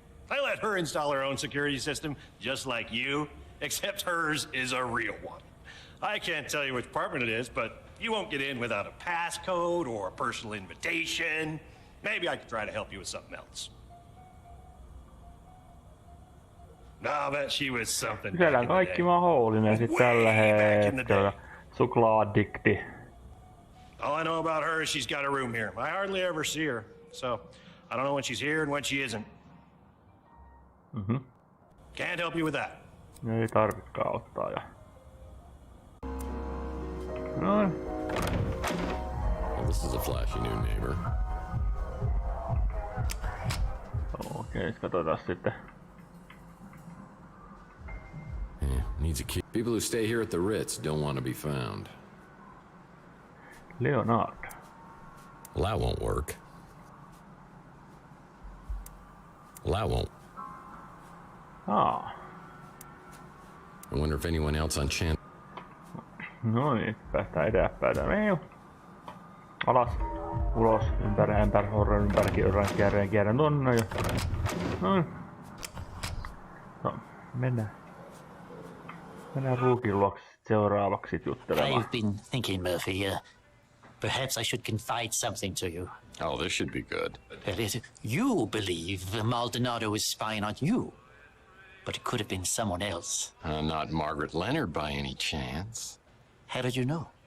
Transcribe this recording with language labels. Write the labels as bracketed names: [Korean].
[English] I let her install her own security system, just like you, except hers is a real one. I can't tell you which apartment it is, but you won't get in without a passcode or a personal invitation. Maybe I could try to help you with something else. No, but she was something. [Finnish] Siellä on kaikki mahdollinen sit tällä hetkellä. Suklaadikti. [English] All I know about her is she's got a room here. I hardly ever see her, so I don't know when she's here and when she isn't. Can't help you with that. [Finnish] Ei tarvitsekaan auttaa ja... Noin. [English] Well, this is a flashy new neighbor. [Finnish] Okei, katsotaan sitten. [English] Yeah, needs a key. People who stay here at the Ritz don't want to be found. Leonard. Well, that won't work. Well, that won't. Ah. I wonder if anyone else on chance. [Finnish] No niin, päästään eteenpäin. Alas, ulos, ympäri, horron, ympäri, kierrän tonne ja... Noin. No, mennään Ruukin luokse seuraavaksi juttelemaan. [English] I've been thinking, Murphy, perhaps I should confide something to you. Oh, this should be good. You believe Maldonado is spying on you, but it could have been someone else. Not Margaret Leonard by any chance. How did you know?